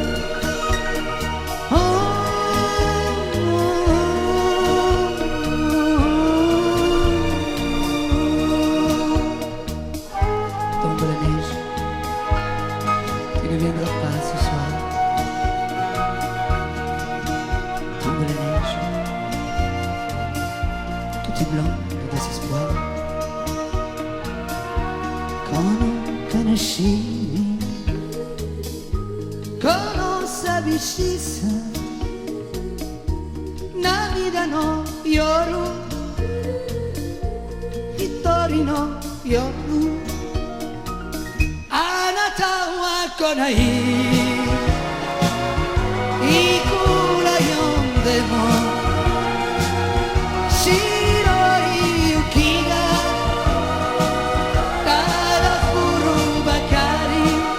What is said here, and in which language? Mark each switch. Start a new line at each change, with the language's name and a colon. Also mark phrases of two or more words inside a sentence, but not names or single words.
French: Tombe la neige, tu ne viendras pas ce soir. Tombe la neige, tout est blanc de désespoir.
Japanese: この悲しに この寂しさ 涙の夜 ひとりの夜こないいくら読んでも白い雪がただ降るばかり